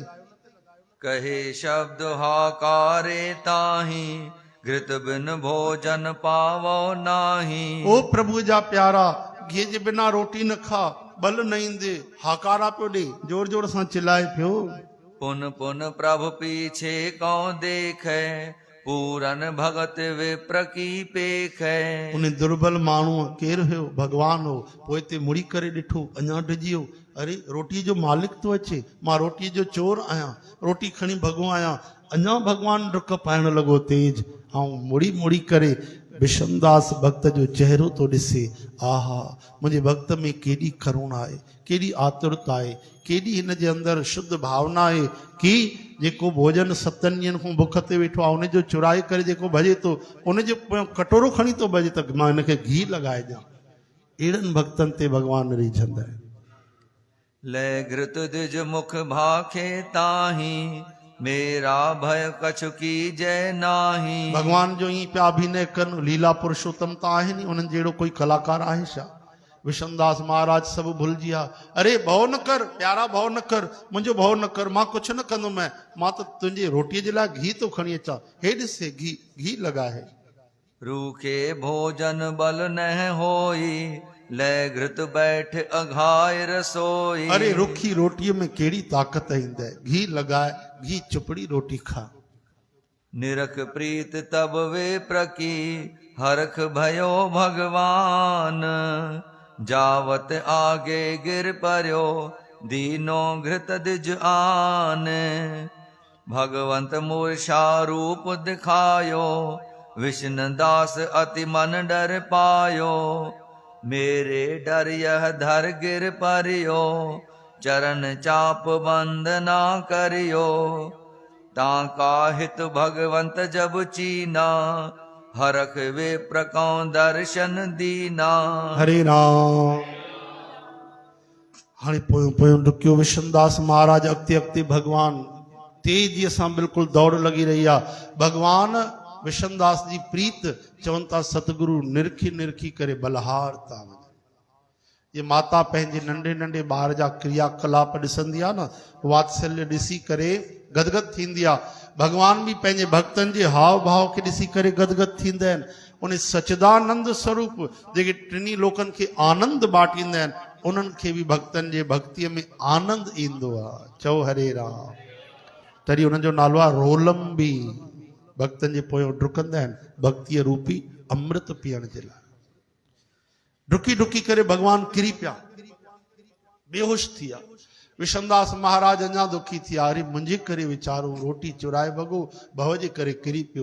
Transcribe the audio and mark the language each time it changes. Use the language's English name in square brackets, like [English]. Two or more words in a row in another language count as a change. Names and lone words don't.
[Hindi] कहे शब्द हाकारे ताही, घृत बिन भोजन पावो नाही। [Sindhi] ओ प्रभु जा प्यारा, घी जे बिना रोटी न खा, बल न ईंदे। हाकारा पियो ॾे, जोर जोर सां चिल्लाए पियो। [Hindi] पुन पुन प्रभु पीछे कौं देखे, पूरन भगत विप्र की पेखे। [Sindhi] उन दुर्बल माण्हू केरु हुयो? भगवान हो। पोइ हिते मुड़ी करे ॾिठो, अञा डिॼी वियो। अरे रोटी जो मालिक थो अचे, मां रोटीअ जो चोर आहियां, रोटी खणी भॻो आहियां। अञा भगवान डुक पाइण लॻो तेज, ऐं मुड़ी मुड़ी करे विषमदास भक्त जो चेहरो तो ॾिसे, आहा मुंहिंजे भक्त में केॾी करुणा आहे, केॾी आतुरता आहे, केॾी हिन जे अंदरि शुद्ध भावना आहे कि जेको भोजन 7 ॾींहंनि खां बुख ते वेठो आहे उनजो चुराए करे जेको भॼे थो, उनजे पोयां कटोरो खणी थो भॼे त मां हिनखे घी लॻाए ॾियां। अहिड़नि भक्तनि ते भॻवानु रिझंदा आहिनि। [Hindi] लय घृत द्विज मुख भाखे ताही, मेरा भय कछु की जय नाही। [Sindhi] भगवान जो ई पिया अभिनय कनि, लीला पुरुषोत्तम त आहे नी, उन्हनि जहिड़ो कोई कलाकार आहे छा? विषमदास महाराज सब भुलिजी विया। अरे भव न कर प्यारा, भव न कर, मुंहिंजो भव न कर, मां कुझु न कंदुमि, मां त तुंहिंजी रोटीअ जे लाइ घी थो खणी अचां, हे ॾिसे घी लॻा है। [Hindi] रूखे भोजन बल न होई, लय घृत बैठ अघाय रसोई। [Sindhi] अरे रुखी रोटीअ में कहिड़ी ताक़त ईंदे, घी लॻाए, [Hindi] घी चुपड़ी रोटी खा। निरख प्रीत तब वे प्रकी, हरख भयो भगवान। जावत आगे गिर पर्यो, दीनो घृत द्विज आन। भगवंत मूर्छा रूप दिखायो, विष्णु दास अति मन डर पायो। मेरे डर यह धर गिर परियो, चरण चाप वंदना करियो। ताका हित भगवंत जब चीना, हरख वे प्रकौ दर्शन दीना। [Sindhi] हरे राम। हाणे पोयों पोयों डुकियो विषमदास महाराज, अॻिते अॻिते भगवान तेजीअ सां बिल्कुलु दौड़ लॻी रही आहे। भगवान विषमदास जी प्रीत चवनि था सतगुरु निरखी निरखी करे बलहार था वञनि। ये माता पंहिंजे नंढे नंढे ॿार जा क्रियाकलाप ॾिसंदी आहे न, वात्सल्य ॾिसी करे गदगद थींदी आहे। भगवान भी पंहिंजे भक्तनि जे हाव भाव खे ॾिसी करे गदगद थींदा आहिनि। उन सचिदानंद स्वरूप जेके टिनी लोकनि खे आनंद बांटींदा आहिनि, उन्हनि खे बि भक्तनि जे भक्तीअ में आनंद ईंदो आहे। चओ हरे राम। तॾहिं उन्हनि जो नालो आहे रोलंबी। भक्तनि जे पोयों डुकंदा आहिनि भक्तीअ रूपी अमृत पीअण जे लाइ। डुकी डुकी करे भगवान किरी पिया, बेहोश थी विया। विषमदास महाराज अञा दुखी थिया, अरे मुंहिंजे करे वीचारो रोटी चुराए भॻो, भव जे करे किरी पियो।